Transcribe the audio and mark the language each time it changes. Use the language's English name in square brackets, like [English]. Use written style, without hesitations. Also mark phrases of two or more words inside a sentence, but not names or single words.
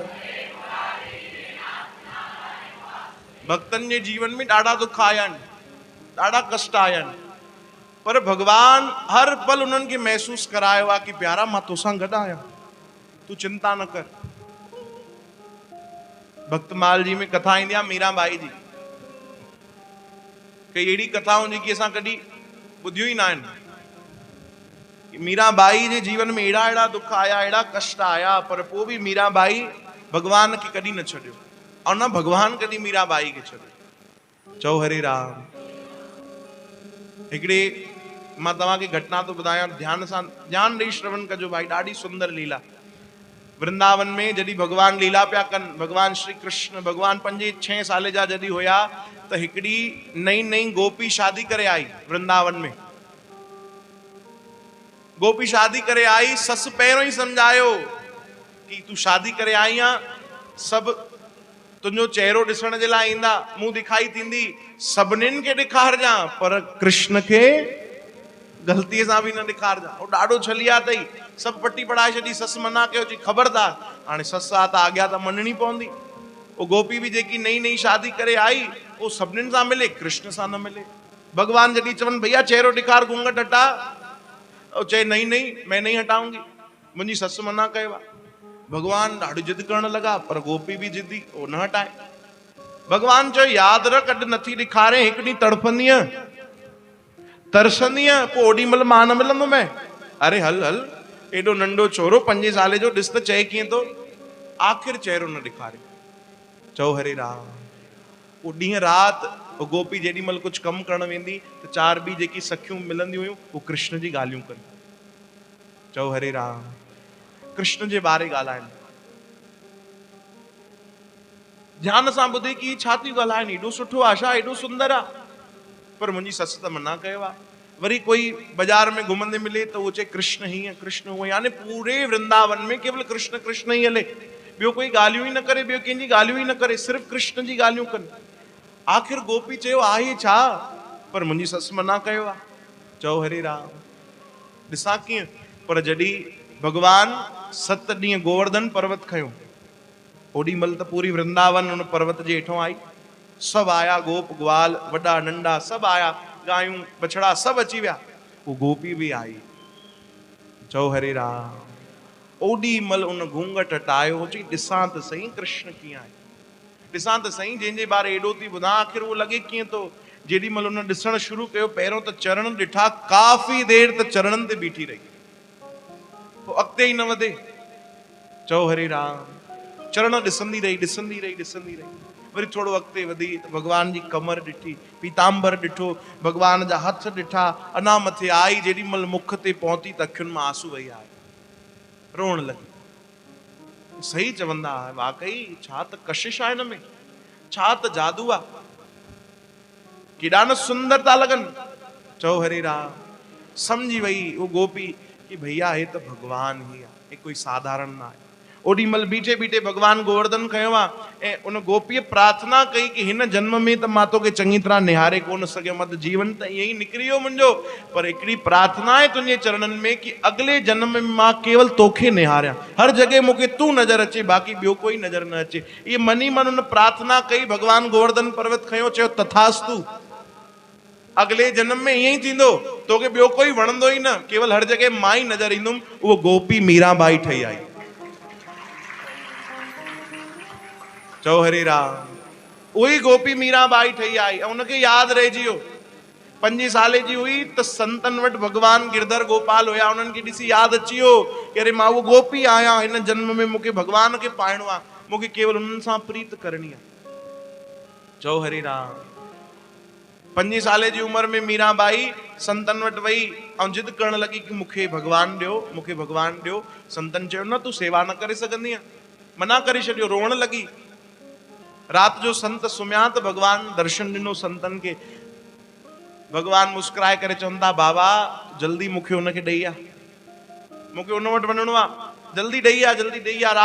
[Sindhi] भक्तन जे जीवन में ॾाढा दुख आया आहिनि, ॾाढा कष्ट आया आहिनि, पर भगवान हर पल उन्हनि खे महसूस करायो आहे कि प्यारा मां तोसां गॾु आहियां, तूं चिंता न कर। भक्तमाल जी में कथा ईंदी आहे मीराबाई जी, कई अहिड़ी कथाऊं जेकी असां कॾहिं ॿुधियूं ई न आहिनि। मीराबाई जे जीवन में अहिड़ा अहिड़ा दुख आया, अहिड़ा कष्ट आया, पर पोइ बि मीराबाई भगवान खे कॾहिं न छॾियो, और न भगवान कॾहिं मीराबाई खे छॾियो। चओ हरे राम। हिकिड़े मां तव्हांखे घटना थो ॿुधायां, ध्यान सां ध्यानु ॾेई श्रवण कजो भाई, ॾाढी सुंदर लीला। वृंदावन में जॾहिं भगवान लीला पिया कनि, भगवान श्री कृष्ण, भगवान 5-6 साल जा जॾहिं हुया त हिकिड़ी नई नई गोपी शादी करे आई वृंदावन में। गोपी शादी करे आई, ससु पहिरियों ई सम्झायो कि तूं शादी करे आई आहे, सभु तुंहिंजो चेहरो ॾिसण जे लाइ ईंदा, मुंहुं दिखाई थींदी, सभिनीनि खे ॾेखारजां, पर कृष्ण खे ग़लतीअ सां बि न ॾेखारजां। उहो ॾाढो छलिया अथई, सभु पटी पढ़ाए छॾी, ससु मना कयो, चई ख़बरदार, हाणे ससु आहे त आज्ञा त मञणी पवंदी। वो गोपी भी जेकी नई नई शादी करे आई, वो सभिनीनि सां मिले, कृष्ण सां न मिले। भगवान जॾहिं चवनि भैया चेहरो ॾेखार, घूंघट हटा, और चए [Hindi] नहीं नहीं मैं नहीं हटाऊंगी, [Sindhi] मुंहिंजी ससु मना कयो आहे। भगवान ॾाढी जिद करण लॻा, पर गोपी भी जिदी, वो न हटाए। भगवान चयो यादि रख, अॼु नथी ॾेखारे, हिकु ॾींहुं तड़पंदीअ, तरसंदीअ, पोइ ओॾी महिल मां न मिलंदो मैं। अरे हल हल, एॾो नंढो छोरो 5 साल जो, ॾिस त चए कीअं थो। आख़िर चेहरो न ॾेखारे। चओ हरे राम। वो ॾींहं राति वो गोपी जेॾी महिल कुझु कमु करणु वेंदी त 4 ॿी जेकी सखियूं मिलंदियूं हुयूं, वो कृष्ण जी ॻाल्हियूं कनि। चओ हरे राम। कृष्ण जे बारे ॻाल्हाइनि, ध्यान सां ॿुधे कि छा थी ॻाल्हाइनि, एॾो सुठो आहे छा, एॾो सुंदर आहे, पर मुंहिंजी ससु त मना कयो आहे। वरी कोई बाजार में घुमंदे मिले त वो चए कृष्ण हीअं कृष्ण हूअं, यानी पूरे वृंदावन में केवल कृष्ण कृष्ण ई हले, ॿियो कोई ॻाल्हियूं ई न करे, ॿियो कंहिंजी ॻाल्हियूं ई न करे, सिर्फ़ु कृष्ण जी ॻाल्हियूं कनि। आख़िर गोपी चयो आहे छा, पर मुंहिंजी ससु मना कयो आहे। चओ हरे राम। ॾिसां कीअं, पर जॾहिं भगवान 7 ॾींहं गोवर्धन पर्वत खयो, ओॾी महिल त पूरी वृंदावन उन पर्वत जे हेठों आई। सभु आया, गोप ग्वाल, वॾा नंढा सभु आया, गायूं बछड़ा सभु अची विया, वो गोपी भी आई। चओ हरे राम। ओॾी महिल उन घूंघट हटायो, चई ॾिसां त सही कृष्ण कीअं आहे, ॾिसां त सही जंहिंजे बारे एॾो थी ॿुधां, आख़िर वो लॻे कीअं थो। जेॾी महिल उन ॾिसणु शुरू कयो, पहिरियों त चरण ॾिठा, काफ़ी देर त चरणनि ते बीठी रही, पोइ अॻिते ई न वधे। चओ हरे राम। चरण ॾिसंदी रही, ॾिसंदी रही, ॾिसंदी रही, वरी थोरो अॻिते वधी त भगवान जी कमर ॾिठी, पीताम्बर ॾिठो, भगवान जा हथ ॾिठा, अञा मथे आई, जेॾी महिल मुख ते पहुती त अखियुनि मां आंसू वही आया, रोअण लॻी। सही चवंदा, वाकई छा त कशिश आहे हिन में, छा त जादू आहे, केॾा न सुंदर था लॻनि। चओ हरे राम। सम्झी वई वो गोपी कि भैया हे त भगवान ही आहे, हे कोई साधारण न आहे। ओॾी महिल बीठे बीठे भगवान गोवर्धन खयो आहे, ऐं उन गोपीअ प्रार्थना कई कि हिन जन्म में त मां तोखे चङी तरह निहारे कोन सघियुमि, अधु जीवन त ईअं ई निकिरी वियो मुंहिंजो, पर हिकिड़ी प्रार्थना आहे तुंहिंजे चरणनि में कि अॻिले जन्म में मां केवल तोखे निहारियां, हर जॻह मूंखे तूं नज़र अचे, बाक़ी ॿियो कोई नज़र न अचे। इहे मनी मन उन प्रार्थना कई, भगवान गोवर्धन पर्वत खयो, चयो तथास्तु, [Hindi] अगले जन्म में [Sindhi] ईअं ई थींदो, तोखे ॿियो कोई वणंदो ई न, केवल हर जॻह मां ई नज़र ईंदुमि। उहो गोपी मीराबाई ठही आई। चओ हरे राम। उही गोपी मीराबाई ठही आई, ऐं उनखे यादि रहिजी वियो, 5 साल जी हुई त संतन वटि भगवान गिरधर गोपाल हुया, उन्हनि खे ॾिसी यादि अची वियो कि अरे मां उहो गोपी आहियां, हिन जन्म में मूंखे भगवान खे पाइणो आहे, मूंखे केवल उन्हनि सां प्रीत करणी आहे। चओ हरे राम। 5 साल जी उमिरि में मीराबाई संतन वटि वई ऐं जिद करण लॻी कि मूंखे भगवान ॾियो, मूंखे भगवान ॾियो। संतन चयो न, तूं सेवा न करे सघंदी आहे, मना करे छॾियो, रोअण लॻी। राति जो संत सुम्हिया त भगवान दर्शन ॾिनो संतन खे। भगवान मुस्कुराए करे चवनि था, बाबा जल्दी मूंखे उनखे ॾेई आ, मूंखे उन वटि वञिणो आहे, जल्दी ॾेई आ, जल्दी ॾेई आ।